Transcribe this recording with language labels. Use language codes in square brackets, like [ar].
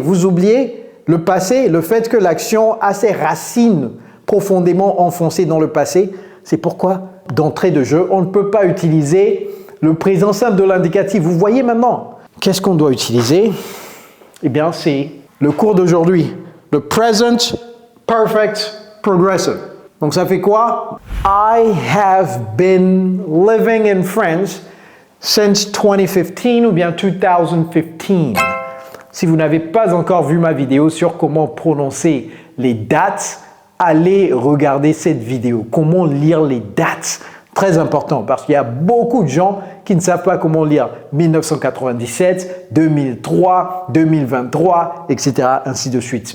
[fr] Vous oubliez le passé, le fait que l'action a ses racines profondément enfoncées dans le passé. C'est pourquoi, d'entrée de jeu, on ne peut pas utiliser le présent simple de l'indicatif. Vous voyez maintenant, qu'est-ce qu'on doit utiliser? Eh bien, c'est le cours d'aujourd'hui, le Present Perfect Progressive. Donc ça fait quoi? [en] I have been living in France since 2015 [fr] ou bien [en] 2015. [fr] Si vous n'avez pas encore vu ma vidéo sur comment prononcer les dates, allez regarder cette vidéo. Comment lire les dates? Très important parce qu'il y a beaucoup de gens qui ne savent pas comment lire 1997, 2003, 2023, etc. ainsi de suite.